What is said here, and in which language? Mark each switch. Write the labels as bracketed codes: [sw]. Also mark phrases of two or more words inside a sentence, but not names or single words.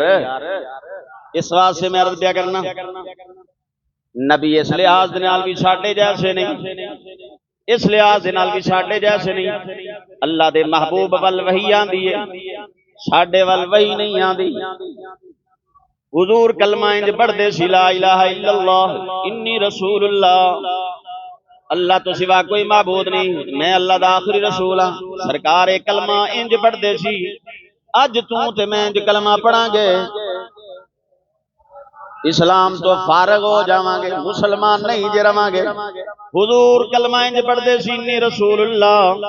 [pa] ਇਸ ਵਾਸਤੇ ਮੈਂ ਅਰਜ਼ ਕਿਆ ਕਰਨਾ, ਨਬੀ ਇਸ ਲਿਹਾਜ਼ ਦੇ ਨਾਲ ਭੀ ਸਾਡੇ ਜੈਸੇ ਨਹੀਂ, ਇਸ ਲਿਹਾਜ਼ ਦੇ ਨਾਲ ਭੀ ਸਾਡੇ ਜੈਸੇ ਨਹੀਂ। ਅੱਲਾਹ ਦੇ ਮਹਿਬੂਬ ਵੱਲ ਵਹੀ ਆਂਦੀ ਹੈ, ਸਾਡੇ ਵੱਲ ਵਹੀ ਨਹੀਂ ਆਂਦੀ। ਹਜ਼ੂਰ ਕਲਮਾ ਇੰਜ ਪੜ੍ਹਦੇ ਸੀ, [ar] لا إله إلا الله إني رسول الله. [pa] ਅੱਲਾਹ ਤੋ ਸਿਵਾ ਕੋਈ ਮਾਬੂਦ ਨਹੀਂ, ਮੈਂ ਅੱਲਾਹ ਦਾ ਆਖ਼ਰੀ ਰਸੂਲ ਹਾਂ। ਸਰਕਾਰ ਏਕ ਕਲਮਾ ਇੰਜ ਪੜ੍ਹਦੇ ਸੀ। ਅੱਜ ਤੂ ਤੇ ਮੈਂ ਇੰਜ ਕਲਮਾ ਪੜ੍ਹਾਂਗੇ, ਇਸਲਾਮ ਤੋ ਫ਼ਾਰਗ ਹੋ ਜਾਵਾਂਗੇ, ਮੁਸਲਮਾਨ ਨਹੀਂ ਜੇ ਰਵਾਂਗੇ। ਹਜ਼ੂਰ ਕਲਮਾ ਇੰਜ ਪੜ੍ਹਦੇ ਸੀ, [ar] إني رسول الله.